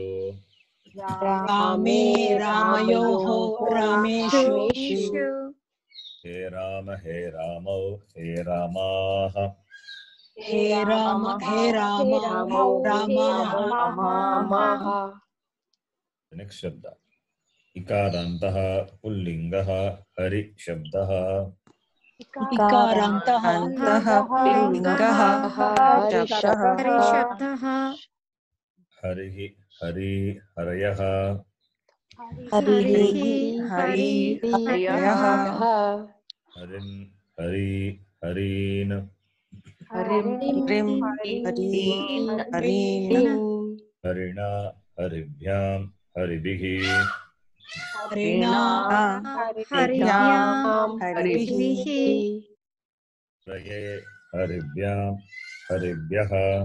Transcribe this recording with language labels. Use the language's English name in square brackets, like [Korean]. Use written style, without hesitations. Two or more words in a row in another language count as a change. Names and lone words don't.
[Sanskrit] रामे रामयोः रामेषु. हे राम हे रामाः. हे राम राम. [English] The next Shabda. [Sanskrit] इकारान्तः पुंलिङ्गः हरि शब्दः. इकारान्तः पुंलिङ्गः शब्दः हरिः हरी हरयः. हरिः हरयः हरीन् हरी हरीन्. रिम् हरीन् हरिणा हरिभ्याम् हरिभिः. हरिणा हरिभ्याम् हरिभिः हरये हरिभ्याम् हरिभ्यः.